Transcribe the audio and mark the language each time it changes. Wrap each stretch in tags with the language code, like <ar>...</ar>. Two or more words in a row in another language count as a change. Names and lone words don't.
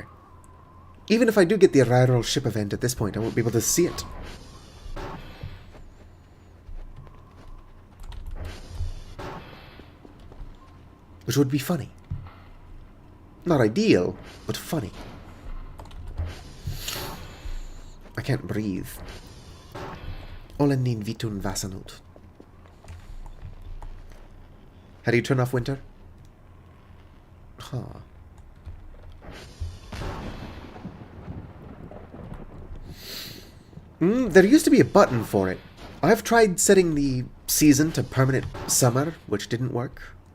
<en>Even if I do get the arrival ship event at this point, I won't be able to see it. Which would be funny. Not ideal, but funny. I can't breathe.</en> <fi>Olen nin vitun vasanut.</fi> <en>How do you turn off winter? Huh. There used to be a button for it. I've tried setting the season to permanent summer, which didn't work.</en>